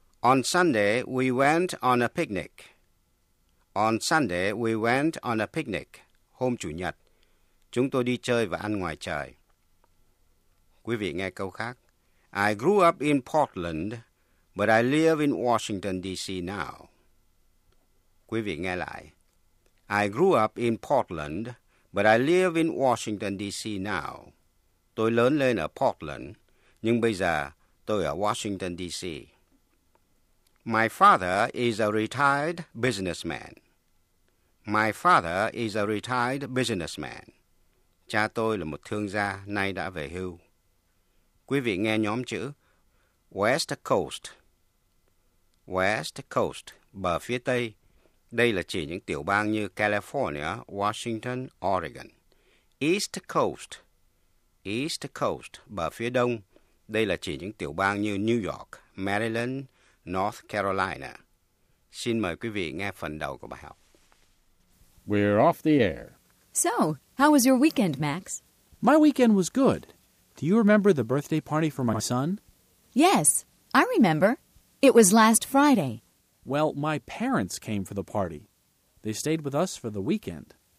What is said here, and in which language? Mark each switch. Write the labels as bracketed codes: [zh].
[en] On Sunday, we went on a picnic. On Sunday, we went on a picnic. [vi] Hôm Chủ nhật, chúng tôi đi chơi và ăn ngoài trời. Quý vị nghe câu khác. [en] I grew up in Portland, but I live in Washington, D.C. now. [vi] Quý vị nghe lại. [en] I grew up in Portland, but I live in Washington, D.C. now. [vi] Tôi lớn lên ở Portland, nhưng bây giờ tôi ở Washington, D.C. [en] My father is a retired businessman. My father is a retired businessman. [vi] Cha tôi là một thương gia, nay đã về hưu. Quý vị nghe nhóm chữ West Coast. West Coast, bờ phía Tây. Đây là chỉ những tiểu bang như California, Washington, Oregon. East Coast. East Coast, bờ phía Đông. Đây là chỉ những tiểu bang như New York, Maryland, North Carolina. Xin mời quý vị nghe phần đầu của bài học. [en] We're off the air. So, how was your weekend, Max? My weekend was good. Do you remember the birthday party for my son? Yes, I remember. It was last Friday. Well, my parents came for the party. They stayed with us for the weekend.